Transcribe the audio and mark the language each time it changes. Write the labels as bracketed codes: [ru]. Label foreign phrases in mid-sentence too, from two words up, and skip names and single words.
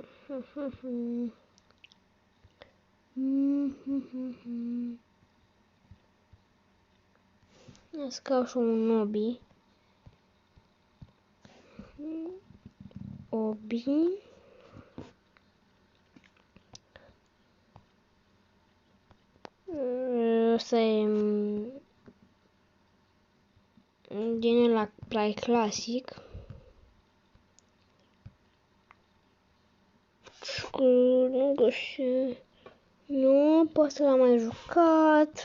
[ro] Să și un obi. Obi. Ăsta e din ăla prea clasic. Nu pot să l-am mai jucat.